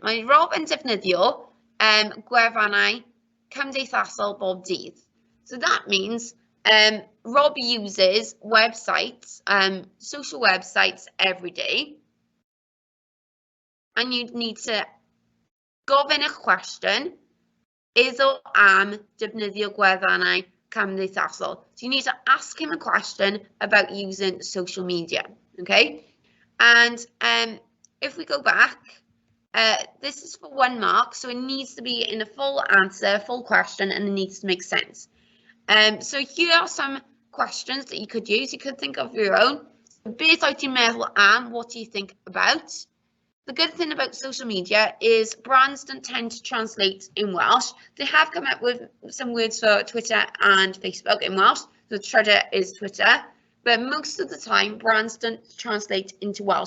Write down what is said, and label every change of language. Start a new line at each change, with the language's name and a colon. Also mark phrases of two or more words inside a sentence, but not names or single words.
Welsh: Mae Rob yn defnyddio gwefannau cymdeithasol bob dydd.
English: So that means Rob uses websites, social websites every day. And you need to
Welsh: gofyn eich question, iddo am defnyddio gwefannau cymdeithasol.
English: So you need to ask him a question about using social media, okay? And if we go back, this is for 1 mark, so it needs to be in a full answer, full question, and it needs to make sense. So here are some questions that you could use. You could think of your own.
Welsh: Beth wyt ti'n meddwl am?
English: What do you think about? The good thing about social media is brands don't tend to translate in Welsh. They have come up with some words for Twitter and Facebook in Welsh. The treasure is Twitter, but most of the time brands don't translate into Welsh.